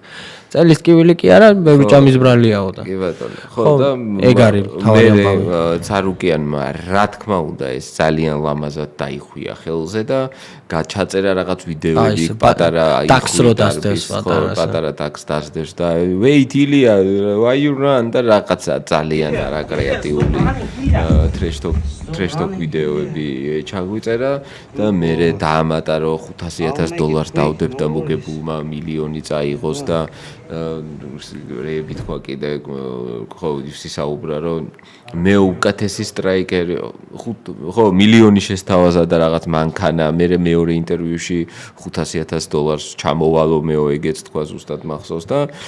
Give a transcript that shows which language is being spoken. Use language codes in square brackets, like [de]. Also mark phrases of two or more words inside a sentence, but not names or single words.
[ka] წელის ტკივილი კი არა, მე ბიჭამის ბრალიაო და. კი ბატონო. ხო და ეგ არის თავი ამბავი. ცარუკიანმა რა თქმა უნდა ეს ძალიან ლამაზად დაიხუია ხელზე და გაჩაწერა რაღაც ვიდეოები პატარა პატარა ტაქს დასდევს და wait ილია [en] why you run [ka] და რაღაცა ძალიან არა კრეატიული ტრეშტოკ ვიდეოები ჩაგვიწერა და მე დაამატა რომ $500,000 დავდებ და მოგებულმა მილიონი წაიღოს და რეები თქვა კიდე ხო ისაუბრა რომ მე უკეთესი სტრაიკერი ხო მილიონი შესთავაზა და რაღაც მანქანა მე მეორე ინტერვიუში $500,000 ჩამოვალო მეო ეგეც თქვა ზუსტად მახსოვს და